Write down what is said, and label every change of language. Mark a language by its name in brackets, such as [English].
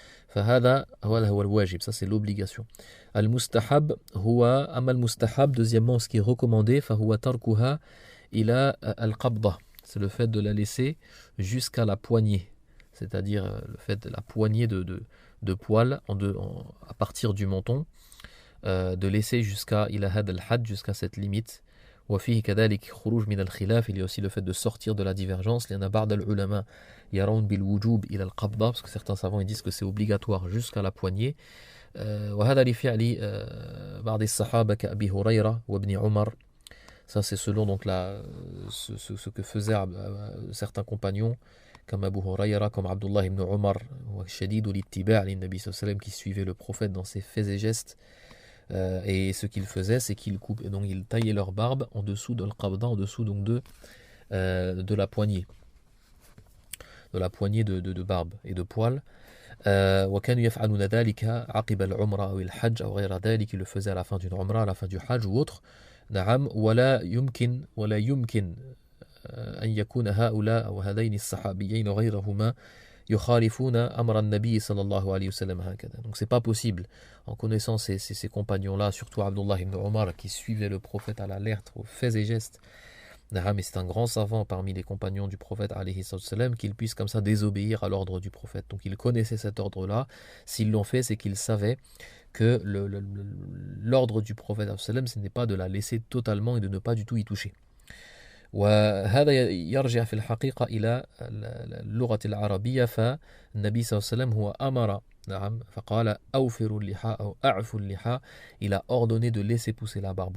[Arabic] فهذا هو الواجب, [French] ça c'est l'obligation. [Arabic] المستحب هو أما المستحب, [French] deuxièmement ce qui est recommandé, [Arabic] فهو تركها إلى القبضة, [French] c'est le fait de la laisser jusqu'à la poignée, c'est-à-dire le fait de la poignée de poils à partir du menton. de laisser jusqu'à ila had al-had, jusqu'à cette limite. [Arabic] وفيه كذلك خروج من الخلاف, [French] il y a aussi le fait de sortir de la divergence. [Arabic] لأن بعض العلماء يرون بالوجوب إلى القبضة, [French] parce que certains savants ils disent que c'est obligatoire jusqu'à la poignée. [Arabic] وهذا لفعل بعض الصحابة كأبي هريرة وابن عمر. [French] Ça c'est selon donc ce que faisaient certains compagnons comme Abu Hurayra, comme Abdullah ibn Umar, [Arabic] شديد الاتباع للنبي صلى الله عليه وسلم, [French] qui suivait le prophète dans ses faits et gestes. Et ce qu'ils faisaient, c'est qu'ils coupaient, donc ils taillaient leur barbe en dessous de l'qabda, en dessous donc de la poignée, de barbe et de poils. [Arabic] وكانوا يفعلون ذلك عقب العمرة أو الحج أو غير ذلك, [French] ils le faisaient à la fin d'une umrah, à la fin du hajj ou autre. [Arabic] نعم, ولا يمكن أن يكون هؤلاء أو هذين الصحابيين وغيرهما يخالفون أمر النبي صلى الله عليه وسلم هكذا. [French] Donc c'est pas possible, en connaissant ces compagnons-là, surtout Abdullah ibn Omar qui suivait le prophète à la lettre, aux faits et gestes, mais c'est un grand savant parmi les compagnons du prophète alayhi salam, qu'il puisse comme ça désobéir à l'ordre du prophète. Donc ils connaissaient cet ordre-là. S'ils l'ont fait, c'est qu'ils savaient que l'ordre du prophète salam, ce n'est pas de la laisser totalement et de ne pas du tout y toucher. [Arabic] وهذا يرجع في الحقيقة إلى اللغة العربية. فالنبي صلى الله عليه وسلم هو أمر, نعم, فقال أوفروا اللحى أو أعفوا اللحى, [French] il a ordonné de laisser pousser la barbe.